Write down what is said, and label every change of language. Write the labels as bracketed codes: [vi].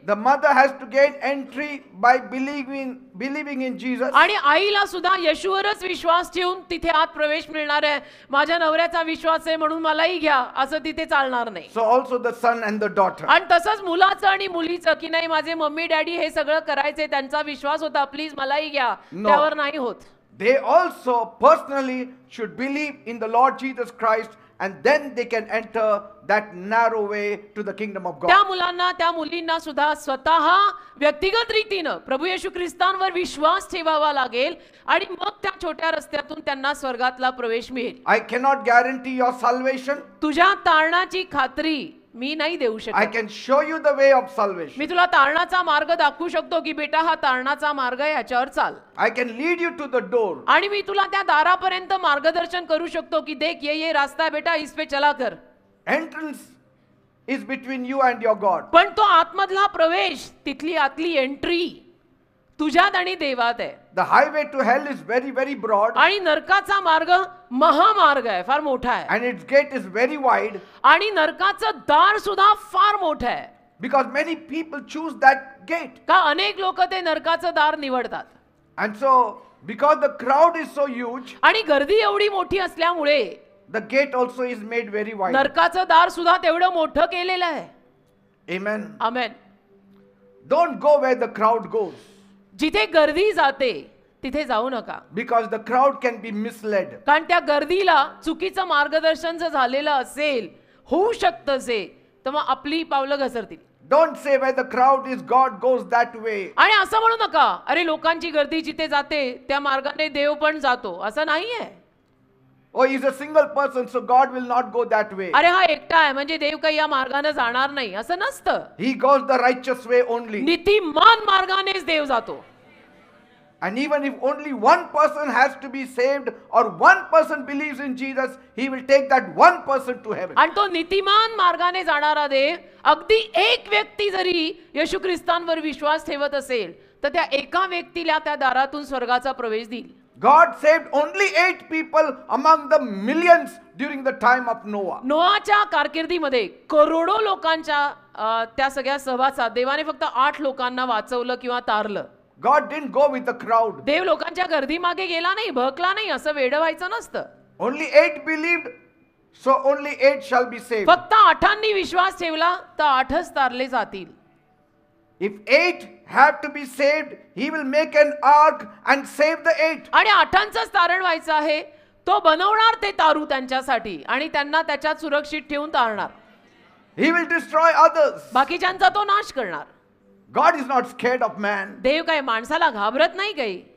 [en] The mother has to gain entry by believing in Jesus. [mr] आणि आईला सुद्धा येशूवरच विश्वास ठेवून तिथे आत प्रवेश मिळणार आहे. माझ्या नवऱ्याचा विश्वास आहे म्हणून मलाही घ्या असं तिथे चालणार नाही. [en] So also the son and the daughter. [mr] आणि तसंच मुलाचं आणि मुलीचं की नाही माझे मम्मी डॅडी हे सगळं करायचे, त्यांचा विश्वास होता, प्लीज मलाही घ्या, त्यावर नाही होत. [en] They also personally should believe in the Lord Jesus Christ and then they can enter that narrow way to the kingdom of God. [mr] त्या मुलांना त्या मुलींना सुद्धा स्वतः व्यक्तिगत रीतीनं प्रभू येशू ख्रिस्तांवर विश्वास ठेवावा लागेल आणि मग त्या छोट्या रस्त्यातून त्यांना स्वर्गातला प्रवेश मिळेल. [en] I cannot guarantee your salvation. [mr] तुझ्या तारणाची खात्री मी नाही देऊ [en] I [mr] शकत. [en] can show you the way of salvation. [mr] मी तुला तारणाचा मार्ग दाखवू शकतो की बेटा हा तारणाचा मार्ग आहे, याच्यावर चाल. [en] I can lead you to the door. [mr] आणि मी तुला त्या दारापर्यंत मार्गदर्शन करू शकतो की [hi] देख ये रास्ता है बेटा, इस पे चला कर. [en] Entrance is between you and your God. [mr] पण तो आतमधला प्रवेश, तिथली आतली एंट्री तुझ्यात आणि देवात आहे. [en] The highway to hell is very, very broad. [mr] आणि नरकाचा मार्ग महामार्ग आहे, फार मोठा आहे. [en] And its gate is very wide. [mr] आणि नरकाचं दार सुद्धा फार मोठं आहे. [en] Because many people choose that gate. [mr] का अनेक लोक ते नरकाचं दार निवडतात. [en] And so, because the crowd is so huge, [mr] आणि गर्दी एवढी मोठी असल्यामुळे [en] the gate also is made very wide. [mr] नरकाचं दार सुद्धा तेवढं मोठं केलेलं आहे. [en] Amen. [mr] Amen. [en] Don't go where the crowd goes. [mr] जिथे गर्दी जाते तिथे जाऊ नका. [en] Because the crowd can be misled. [mr] कारण त्या गर्दीला चुकीचं मार्गदर्शन जर झालेलं असेल, होऊ शकतं जे, तर मग आपली पावलं घसरतील. [en] Don't say where the crowd is, God goes that way. [mr] आणि असं म्हणू नका अरे लोकांची गर्दी जिथे जाते त्या मार्गाने देव पण जातो, असं नाहीये. [en] Oh, he's a single person, so God will not go that way. [mr] अरे हा एकटा आहे म्हणजे देव काही या मार्गाने जाणार नाही, असं नसतं. [en] He goes the righteous way only. [mr] नीतिमान मार्गानेच देव जातो. [en] And even if only one person has to be saved or one person believes in Jesus, he will take that one person to heaven. [mr] आणि तो नीतिमान मार्गाने जाणारा देव अगदी एक व्यक्ती जरी येशू ख्रिस्तांवर विश्वास ठेवत असेल तर त्या एका व्यक्तीला त्या दारातून स्वर्गाचा प्रवेश देईल. [en] God saved only 8 people among the millions during the time of Noah. [mr] नोआच्या कारकिर्दीमध्ये करोडो लोकांच्या त्या सगळ्या सहवासात देवाने फक्त 8 लोकांना वाचवलं किंवा तारलं. [en] God didn't go with the crowd. [mr] देव लोकांच्या गर्दी मागे गेला नाही, भकला नाही, असं वेडं व्हायचं नसतं. [en] Only 8 believed, so only 8 shall be saved. [mr] फक्त 8 विश्वास ठेवला तर 8च तारले जातील. [en] If 8 have to be saved, he will make an ark and save the 8. [mr] आणि 8च तारण व्हायचं आहे, तो बनवणार ते तारू त्यांच्यासाठी आणि त्यांना त्याच्यात सुरक्षित ठेवून तारणार. [en] He will destroy others. [mr] बाकीच्यांचा तो नाश करणार. [en] God is not scared of man. [mr] देव काय माणसाला घाबरत नाही काही.